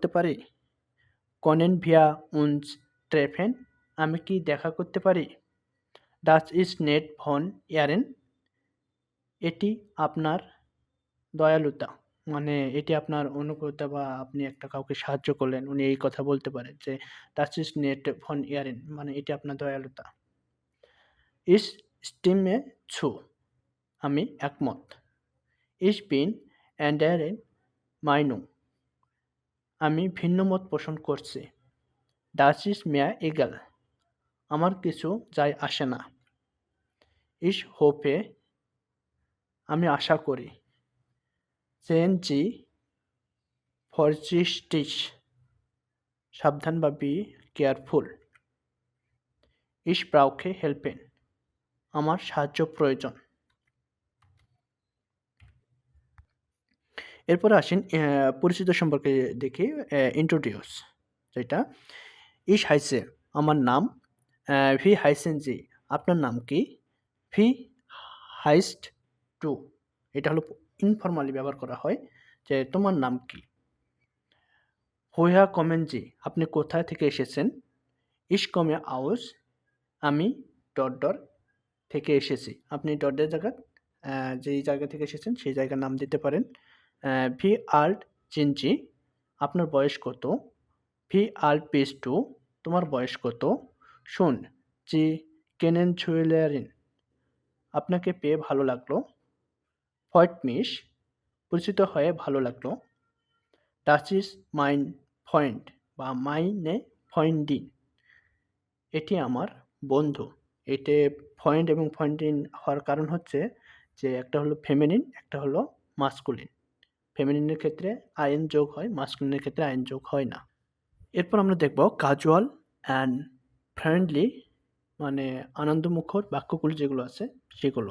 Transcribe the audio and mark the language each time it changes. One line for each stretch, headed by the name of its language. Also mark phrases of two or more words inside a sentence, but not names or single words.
Bangla: পারি,
German: Können wir uns treffen
Bangla: আমি কি দেখা করতে পারি,
German: Das ist nett von Ihnen
Bangla: এটি আপনার দয়ালুতা মানে এটি আপনার অনুকূলতা বা আপনি একটা কাউকে সাহায্য করলেন, উনি এই কথা বলতে পারে যে,
German: "Das ist nett von Ihnen"
Bangla: মানে এটি আপনার দয়ালুতা।
German: Ich stimme zu
Bangla: আমি একমত।
German: Ich bin anderer Meinung
Bangla: আমি ভিন্নমত পোষণ করছি।
German: Das ist mir egal
Bangla: আমার কিছু যায় আসে না।
German: Ich hoffe
Bangla: আমি আশা করি।
German: Seien Sie vorsichtig
Bangla: সাবধান বা
English: be careful
German: Ich brauche Hilfe
Bangla: আমার সাহায্য প্রয়োজন। এরপরে আসেন পরিচিত সম্পর্কে দেখি introduce যেটা
German: Ich heiße
Bangla: আমার নাম
German: Wie heißen Sie
Bangla: আপনার নাম কি?
German: Wie heißt du
Bangla: এটা হলো ইনফর্মালি ব্যবহার করা হয় যে তোমার নাম কি?
German: Woher kommen Sie
Bangla: আপনি কোথা থেকে এসেছেন?
German: Ich komme aus
Bangla: আমি থেকে এসেছি। আপনি ডটের জায়গায় যেই জায়গা থেকে এসেছেন সেই জায়গার নাম দিতে পারেন।
German: Wie alt sind Sie
Bangla: আপনার বয়স কত?
German: Wie alt bist du
Bangla: তোমার বয়স কত? শোন
German: Sie kennenzulernen
Bangla: আপনাকে পেয়ে ভালো লাগলো।
German: Freut mich
Bangla: পরিচিত হয়ে ভালো লাগলো।
German: Das ist mein Freund বা meine Freundin
Bangla: এটি আমার বন্ধু। এতে ফয়েন্ড এবং ফয়েন্ডিন হওয়ার কারণ হচ্ছে যে একটা হলো ফেমিনিন, একটা হলো মাসকুলিন। ফেমিনিনের ক্ষেত্রে আইএন যোগ হয়, মাসকুলিনের ক্ষেত্রে আইএন যোগ হয় না। এরপর আমরা দেখব
English: casual and friendly
Bangla: মানে আনন্দমুখর বাক্যগুলো যেগুলো আছে সেগুলো।